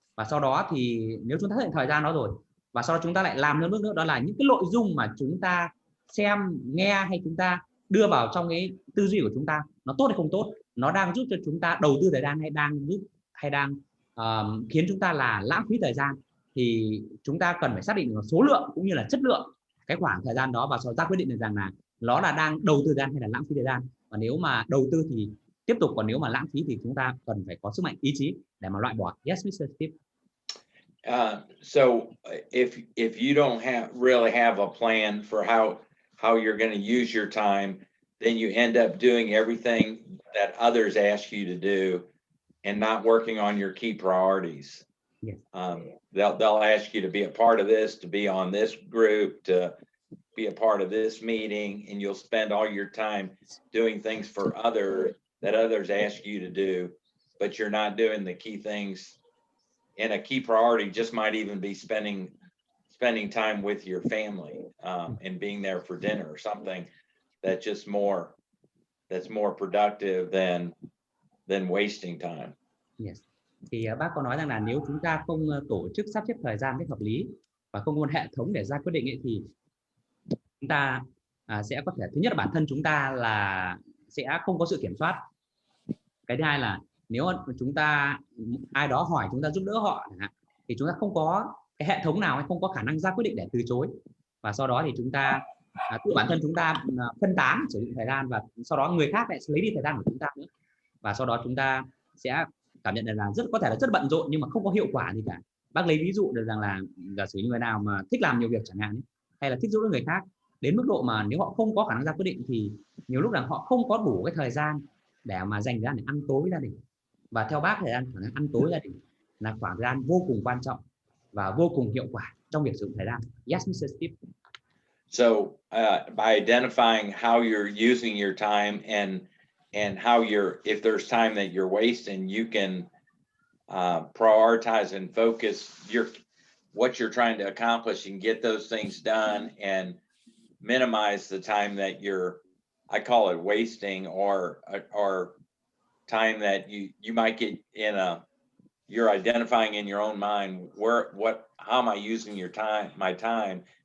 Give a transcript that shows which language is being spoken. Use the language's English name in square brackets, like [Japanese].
[Vietnamese] Và sau đó thì nếu chúng ta hết thời gian đó rồi, và sau đó chúng ta lại làm thêm bước nữa, đó là những cái nội dung mà chúng ta xem, nghe hay chúng ta đưa vào trong cái tư duy của chúng ta, nó tốt hay không tốt, nó đang giúp cho chúng ta đầu tư thời gian hay đang khiến chúng ta là lãng phí thời gian. Thì chúng ta cần phải xác định được số lượng cũng như là chất lượng cái khoảng thời gian đó, và sau ra quyết định được rằng là nó là đang đầu tư thời gian hay là lãng phí thời gian. Và nếu mà đầu tư thì tiếp tục, còn nếu mà lãng phí thì chúng ta cần phải có sức mạnh ý chí để mà loại bỏ. [English] Yes, Mr. Steve. So if you don't really have a plan for how you're going to use your time, then you end up doing everything that others ask you to do and not working on your key priorities. Yes. They'll ask you to be a part of this, to be on this group, to be a part of this meeting, and you'll spend all your time doing things for others that others ask you to do, but you're not doing the key things. And a key priority just might even be spending time with your family, and being there for dinner or something that's just more productive than wasting time. Yes. [Vietnamese] Thì bác có nói rằng là nếu chúng ta không tổ chức sắp xếp thời gian cách hợp lý và không có một hệ thống để ra quyết định ấy, thì chúng ta sẽ có thể, thứ nhất là bản thân chúng ta là sẽ không có sự kiểm soát. Cái thứ hai là nếu chúng ta ai đó hỏi chúng ta giúp đỡ họ thì chúng ta không có cái hệ thống nào hay không có khả năng ra quyết định để từ chối, và sau đó thì chúng ta tự bản thân chúng ta phân tán sử dụng thời gian, và sau đó người khác lại lấy đi thời gian của chúng ta nữa, và sau đó chúng ta sẽ cảm nhận được là có thể là rất bận rộn nhưng mà không có hiệu quả gì cả. Bác lấy ví dụ được rằng là giả sử người nào mà thích làm nhiều việc chẳng hạn, hay là thích giúp đỡ người khác đến mức độ mà nếu họ không có khả năng ra quyết định thì nhiều lúc là họ không có đủ cái thời gian để mà dành ra để ăn tối với gia đình. Và theo bác, thời gian ăn tối gia đình là khoảng thời gian vô cùng quan trọng và vô cùng hiệu quả trong việc sử dụng thời gian. [English] Yes, Mr. Steve. So by identifying how you're using your time and how if there's time that you're wasting, you can prioritize and focus what you're trying to accomplish and get those things done, and minimize the time that I call it wasting, or time that you might get you're identifying in your own mind how am I using my time.